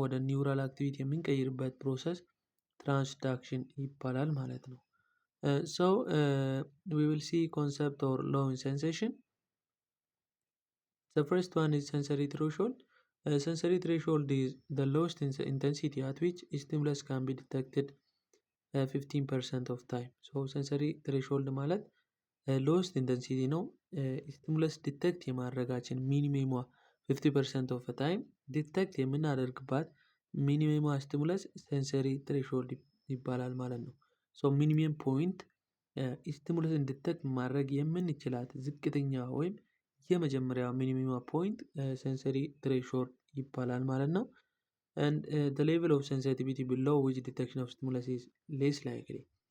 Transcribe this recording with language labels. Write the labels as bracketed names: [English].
[Amharic] ወደ ኒውራል አክቲቪቲ የምንቀይርበት ፕሮሰስ ትራንስዳክሽን ይባላል ማለት ነው። [English] So we will see concept or law in sensation. The first one is sensory threshold. Sensory threshold is the lowest intensity at which stimulus can be detected 15% of time. [Amharic] So sensory threshold ማለት ሎስት ኢንተንሲቲ ነው። ስቲሙለስ ዲቴክት የማድረጋችን ሚኒሜሟ 50% ኦፍ ታይም ዲቴክት የምናደርግባት ሚኒሜሟ ስቲሙለስ ሴንሰሪ ትሬሾልድ ይባላል ማለት ነው። ሶ ሚኒመም ፖይንት ስቲሙለስን ዲቴክት ማድረግ የምንችላት ዝቅተኛ ወይም የመጀመሪያ ሚኒመም ፖይንት ሴንሰሪ ትሬሾልድ ይባላል ማለት ነው። [English] and the level of sensitivity below which detection of stimulus is less likely.